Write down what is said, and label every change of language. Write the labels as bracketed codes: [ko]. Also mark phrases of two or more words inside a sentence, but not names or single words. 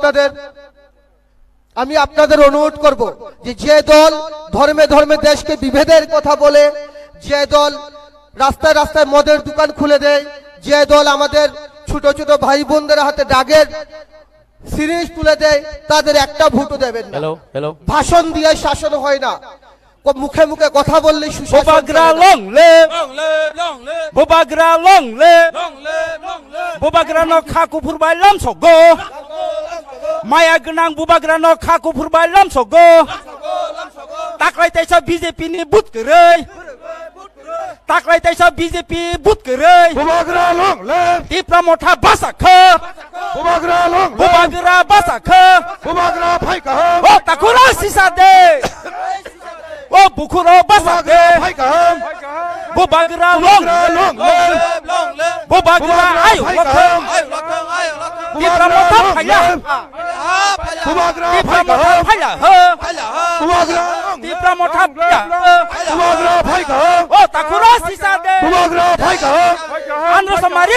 [bn] আমি শুধু আপনাদের আমি আপনাদের অনুরোধ করব যে দল ধর্মে ধর্মে দেশকে বিভেদের কথা বলে, যে দল রাস্তায় রাস্তায় মদের দোকান খুলে দেয়, যে দল আমাদের ছোট ছোট ভাই বোনদের হাতে ডাগের সিরিজ তুলে দেয়, তাদের একটা ভোটও দেবেন না। हेलो ভাষণ দিয়ে শাসন হয় না, মুখে মুখে কথা বললেই সুশাসন Bubagra চলে না। [en] long live. Bubagra long live. [trp] Bubagra no khaku phurbai lam sogo. Maya gnang bubagra no khaku phurbai lam sogo. Taklai taisa BJP ni [en] but kerai. [trp] Taklai taisa BJP [en] but kerai. Bubagra long live. [trp] Tipra motha basakha. [en] Bubagra long live. [trp] Bubagra basakha. Bubagra phai ka. Oh takura sisa de. Oh bukuro basakha. Phai ka. [en] Bubagra long Long live. [trp] Bubagra ayu lakha. Tipra motha phaya. Bubagra Tipra phai ka. motha phaya. Bubagra Tipra motha phaya. Bubagra phai ka. Oh takura sisa de. Bubagra phai ka. Andro samaril